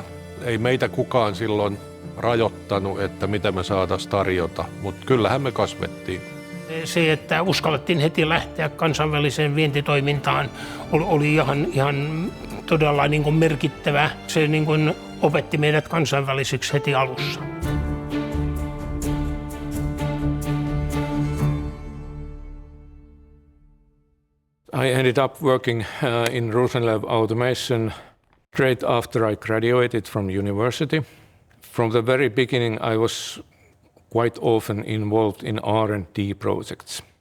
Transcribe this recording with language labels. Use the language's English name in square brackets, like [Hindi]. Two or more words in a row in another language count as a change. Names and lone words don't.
[Finnish] Ei meitä kukaan silloin rajoittanut, että mitä me saataisiin tarjota, mutta kyllähän me kasvettiin. Se, että uskallettiin heti lähteä kansainväliseen vientitoimintaan, oli ihan todella niin kuin merkittävä. Se niin kuin opetti meidät kansainvälisiksi heti alussa. [English] I ended up working in Rooselev Automation straight after I graduated from university. From the very beginning, I was quite often involved in R&D projects.